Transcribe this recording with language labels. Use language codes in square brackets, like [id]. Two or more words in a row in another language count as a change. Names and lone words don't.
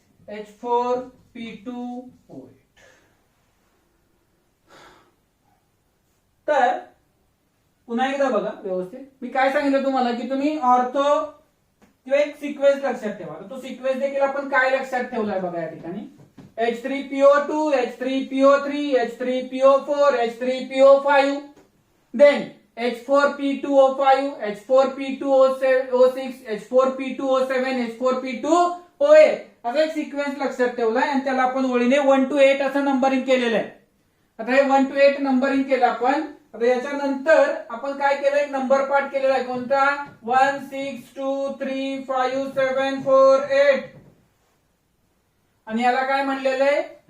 [mr] H4P2O8. तर पुन्हा एकदा बघा व्यवस्थित. मी काय सांगितलं तुम्हाला की तुम्ही ऑर्थो किंवा एक सिक्वेन्स लक्षात ठेवा. तो सिक्वेन्स देखील आपण काय लक्षात ठेवलाय बघा या ठिकाणी. H3PO2, H3PO3, H3PO4, H3PO5, then H4P2O5, H4P2O6, H4P2O7, H4P2O8 असा एक सिक्वेन्स लक्षात ठेवलाय आणि त्याला आपण ओळीने 1 to 8 असं नंबरिंग केलेलं आहे. आता हे 1 to 8 नंबरिंग केलं आपण. आता याच्यानंतर आपण काय केलं, एक नंबर पार्ट केलेला आहे. कोणता? 1 6 2 3 5 7 4 8 आणि याला काय म्हणलेलं आहे?